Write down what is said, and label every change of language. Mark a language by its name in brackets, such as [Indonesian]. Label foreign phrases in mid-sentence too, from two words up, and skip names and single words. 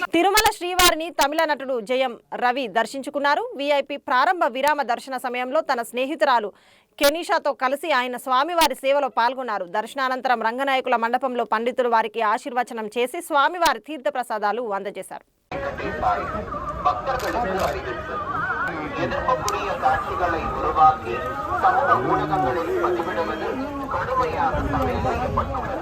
[Telugu] తిరుమల శ్రీవారిని తమిళ నటుడు జయం రవి దర్శించుకున్నారు. వీఐపీ ప్రారంభ విరామ దర్శన సమయంలో తన స్నేహితురాలు కెనీషాతో కలిసి ఆయన స్వామివారి సేవలో పాల్గొన్నారు. దర్శనానంతరం రంగనాయకుల మండపంలో పండితులు వారికి ఆశీర్వచనం చేసి స్వామివారి తీర్థప్రసాదాలు అందజేశారు. [Tamil] எதிர்ப்புக்குரிய காட்சிகளை உருவாக்கி சமூக ஊடகங்களில் பதிவிடுவது கடுமையாக தடை செய்யப்பட்டுள்ளது.